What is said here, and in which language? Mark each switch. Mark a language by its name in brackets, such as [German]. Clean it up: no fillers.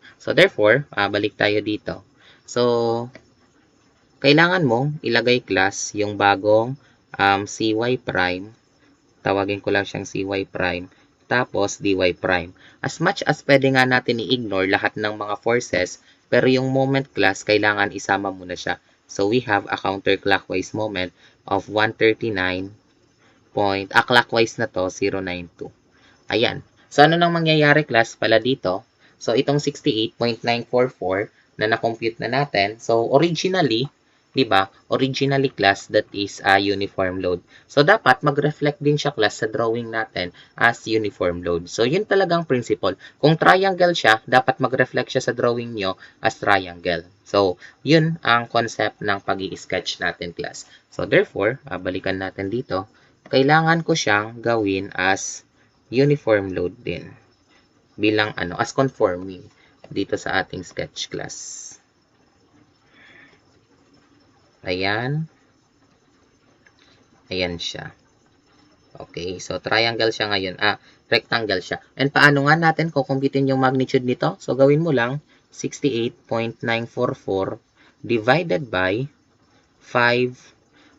[English] So, therefore, [Filipino] balik tayo dito. So, kailangan mong ilagay class yung bagong cy prime, tawagin ko lang siyang cy prime, tapos dy prime. [English] As much as [Filipino] pwede nga natin i-ignore lahat ng mga forces, pero yung moment class, kailangan isama muna siya. [English] So, we have a counterclockwise moment of 139. [Filipino] Clockwise na to, 092. Ayan. So, ano nang mangyayari class pala dito? So, itong 68.944 na na-compute na natin. [English] So, originally, [Filipino] diba? [English] Originally class, that is a uniform load. [Filipino] So, dapat mag-reflect din siya class sa drawing natin as uniform load. So, yun talagang principle. Kung triangle siya, dapat mag-reflect siya sa drawing nyo as triangle. So, yun ang concept ng pag-i-sketch natin class. [English] So, therefore, [Filipino] balikan natin dito. Kailangan ko siyang gawin as uniform load din. Bilang as conforming dito sa ating sketch class. Ayan. Ayan siya. Okay, so triangle siya ngayon. Rectangle siya. And paano nga natin kukumpitin yung magnitude nito? So, gawin mo lang 68.944 [English] divided by [Filipino] 5.